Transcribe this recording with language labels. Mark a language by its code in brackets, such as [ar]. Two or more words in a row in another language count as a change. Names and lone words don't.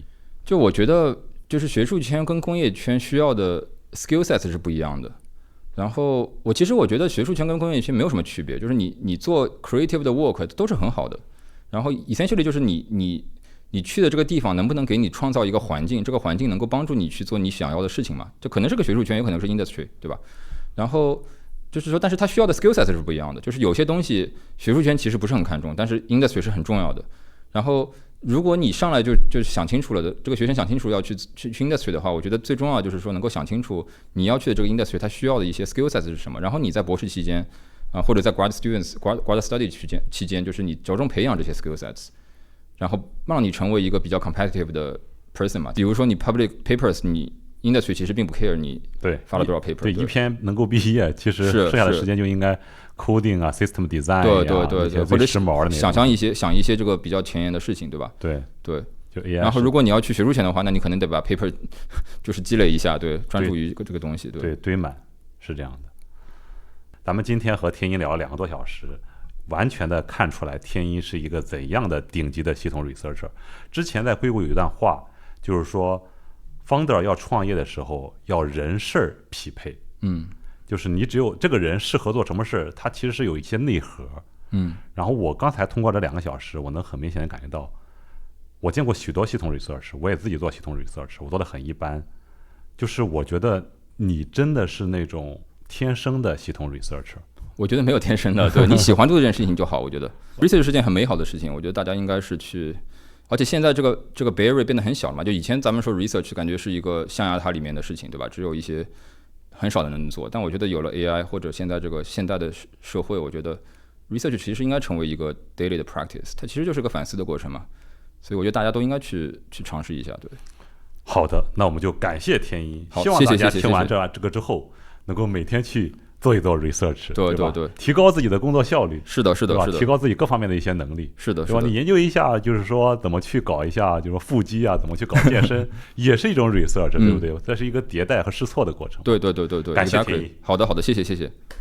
[zh] 就我覺得，就是學術圈跟工業圈需要的 [en] skill sets [zh] 是不一樣的。然後其實我覺得學術圈跟工業圈沒有什麼區別，就是你做 creative 的 work 都是很好的。然後 essentially 就是你去的這個地方能不能給你創造一個環境，這個環境能夠幫助你去做你想要的事情嘛？這可能是個學術圈，也可能是 industry，對吧？然後就是說，但是它需要的 [en] skill sets [zh] 是不一樣的。就是有些東西學術圈其實不是很看重，但是 industry 是很重要的。然後如果你上來就想清楚了的，這個學生想清楚要去 industry 的話，我覺得最重要就是說能夠想清楚你要去的這個 industry 它需要的一些 [en] skill sets [zh] 是什麼，然後你在博士期間或者在 [en] grad study [zh] 期間，就是你着重培養這些 [en] skill sets， [zh] 然後讓你成為一個比較 competitive 的 person 嘛。比如說你 [en] public papers， [zh] 你 industry 其實並不 care 你發了多少 paper，對，一篇能夠畢業，其實剩下的時間就應該 coding 啊 ， [en] system design [zh] 對，或者想一些這個比較前沿的事情，对吧？对。就 AI。然後如果你要去学術圈的話，那你可能得把 paper 就是積累一下，對，專注於這個東西，對，堆滿，是這樣的。咱們今天和天音聊了2個多小時，完全的看出來天音是一個怎樣的頂級的系統 researcher。之前在硅谷有一段話，就是說 founder 要創業的時候要人事匹配，就是你只有這個人適合做什麼事，他其實是有一些內核，然後我剛才通過這2個小時，我能很明顯的感覺到，我見過許多系統 research， 我也自己做系統 research，我做的很一般，就是我覺得你真的是那種天生的系統 researcher。我覺得沒有天生的，對，你喜歡做這件事情就好。我覺得 research 是件很美好的事情，我覺得大家應該是去，而且現在這個 barrier 變得很小了嘛，就以前咱們說 research 感覺是一個象牙塔裡面的事情，對吧？只有一些很少的人能做，但我覺得有了 AI 或者現在這個現代的社會，我覺得 research 其實應該成為一個 daily 的 practice， 它其實就是個反思的過程嘛，所以我覺得大家都應該去嘗試一下，對。好的，那我們就感謝天音，希望大家聽完這個之後能夠每天去做一做 research，對，提高自己的工作效率，是的，提高自己各方面的一些能力，是的，对吧？你研究一下，就是說怎麼去搞一下，就是說腹肌啊，怎麼去搞健身，也是一種 research，對不對？這是一個迭代和試錯的過程。對，感謝天音。好的，謝謝。